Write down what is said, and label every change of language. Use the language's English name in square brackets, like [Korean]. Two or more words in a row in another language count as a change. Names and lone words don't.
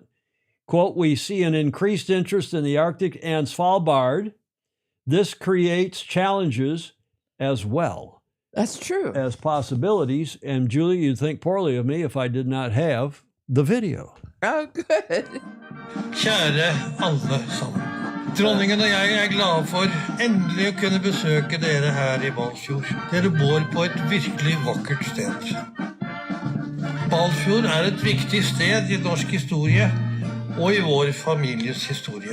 [English] Quote, we see an increased interest in the Arctic and Svalbard. This creates challenges as well. That's true. As possibilities. And Julie, you'd think poorly of me if I did not have the video. Oh, good. [Norwegian] Kjære alle sammen. Dronningen og jeg er glade for endelig å kunne besøke dere her I Balsfjord. Dere bor på et virkelig vakkert sted. Balsfjord er et viktig sted I norsk historie og I vår families historie.